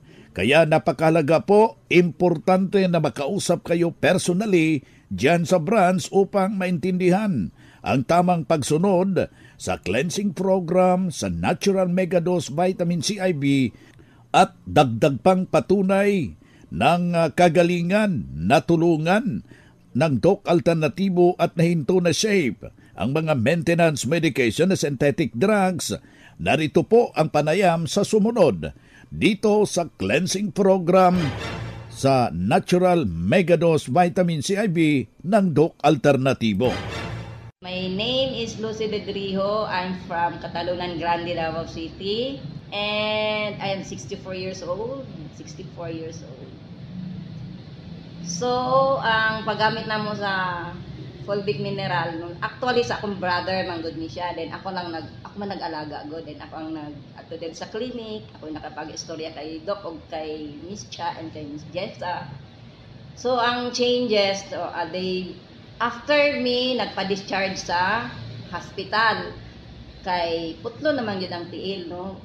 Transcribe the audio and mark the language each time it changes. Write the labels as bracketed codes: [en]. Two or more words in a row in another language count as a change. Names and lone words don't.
[tl] Kaya napakalaga po, importante na makausap kayo personally dyan sa branch upang maintindihan ang tamang pagsunod sa cleansing program sa Natural Megadose Vitamin CIB at dagdag pang patunay ng kagalingan na tulungan ng Doc Alternativo at nahinto na shape ang mga [en] maintenance medication [tl] na [en] synthetic drugs. [tl] Narito po ang panayam sa sumunod dito sa cleansing program sa Natural Megadose Vitamin CIB ng Doc Alternativo. [en] My name is Lucy Bedrijo. I'm from Catalunan Grande, Davao City. And I am 64 years old. 64 years old. [ceb] So, ang paggamit namo sa fulvic mineral, actually sa akong brother manggod ni siya, then ako man nag-alaga god, then ako ang ato din sa clinic, ako nakapag-istorya kay Doc og kay Miss Cha and kay Miss Jessa. So ang changes, after me nagpa-discharge sa hospital, kay putlo naman yun ang tiil, no?